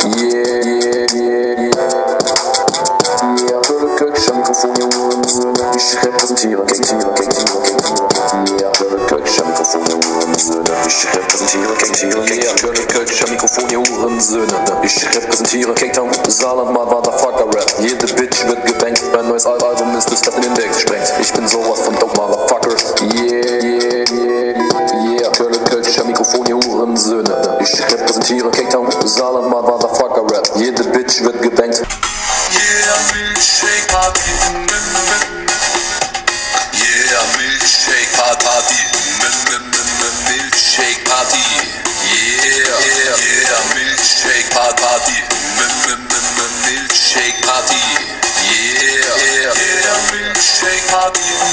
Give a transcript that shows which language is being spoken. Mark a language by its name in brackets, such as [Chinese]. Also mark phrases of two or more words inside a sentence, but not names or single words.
[German] Kölscher Mikrofon, Söhne, ich repräsentiere, yeah, Kölscher Mikrofon, Söhne, ich repräsentiere, yeah, Kölscher Mikrofon, Söhne, ich repräsentiere, K-Town, Saarland, [English] Motherfucker Rap, [German] jede Bitch wird gebankt, mein neues Album ist es, das den Index sprengt, ich bin sowas von dope, Motherfucker, yeah, Kölscher Mikrofon, Söhne, ich repräsentiere, K-Town, Saarland, [English] Motherfucker Rap, [German] jede Bitch wird gebankt. [English] Yeah, Milkshake Party. Yeah, Milkshake Party. Milkshake Party. Yeah, Milkshake Party. Milkshake Party. Yeah, Milkshake Party.